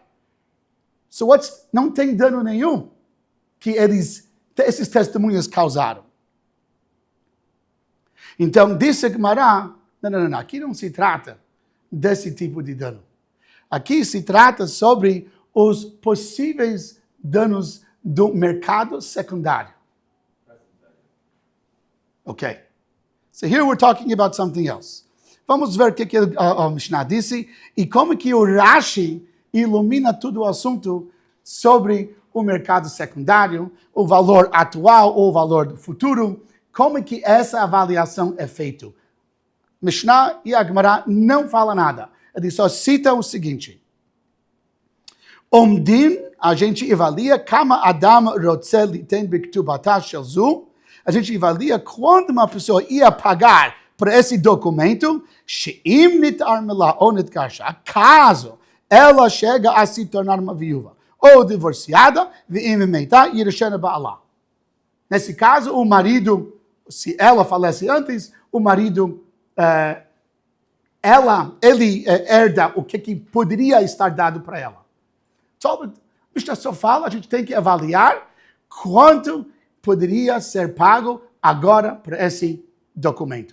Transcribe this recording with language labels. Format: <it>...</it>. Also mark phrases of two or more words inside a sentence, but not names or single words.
<pt>Não tem dano nenhum que esses testemunhas causaram. Então, disse a Gemara, não, aqui não se trata desse tipo de dano. Aqui se trata sobre os possíveis danos do mercado secundário. Ok.</pt> <en>So here we're talking about something else.</en> <pt>Vamos ver o que a Mishnah disse e como que o Rashi ilumina todo o assunto sobre o mercado secundário, o valor atual ou o valor do futuro, como que essa avaliação é feita. Mishnah e a Gemara não fala nada. Ele só cita o seguinte. Omdin, a gente avalia</pt> <he>כמה אדם רוצה ליתן בכתובתה של זו.</he> <pt>A gente avalia quando uma pessoa ia pagar para esse documento,</pt> <he>שאם נתארמלה או נתגרשה,</he> <pt>caso ela chega a se tornar uma viúva ou divorciada,</pt> <he>ואם מתה יורשה בעלה.</he> <pt>Nesse caso, o marido, se ela falece antes, o marido, ele herda o que poderia estar dado para ela. Só fala, a gente tem que avaliar quanto poderia ser pago agora para esse documento.</pt>